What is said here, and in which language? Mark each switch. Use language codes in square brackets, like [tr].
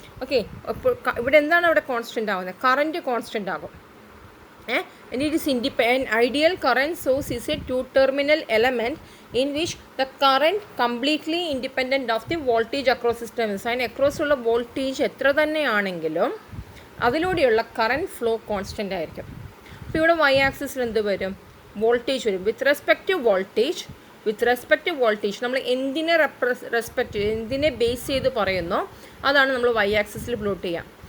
[ml] Okay, അപ്പോൾ ഇവിടെ എന്താണ് അവിടെ കോൺസ്റ്റൻ്റ് ആവുന്നത്? കറൻറ്റ് കോൺസ്റ്റൻ്റ് ആകും. [en] And it is ideal current source is a two-terminal element in which the current completely independent of the voltage across system. [ml] അതിന് across ഉള്ള voltage എത്ര തന്നെയാണെങ്കിലും അതിലൂടെയുള്ള കറൻറ്റ് ഫ്ലോ കോൺസ്റ്റൻ്റ് ആയിരിക്കും. അപ്പോൾ ഇവിടെ വൈ ആക്സിസിൽ എന്ത് വരും? വോൾട്ടേജ് വരും. വിത്ത് റെസ്പെക്ട് ടു വോൾട്ടേജ് നമ്മൾ എന്തിനെ ബേസ് ചെയ്ത് പറയുന്നോ അതാണ് നമ്മൾ വൈ ആക്സിസിൽ പ്ലോട്ട് ചെയ്യുക.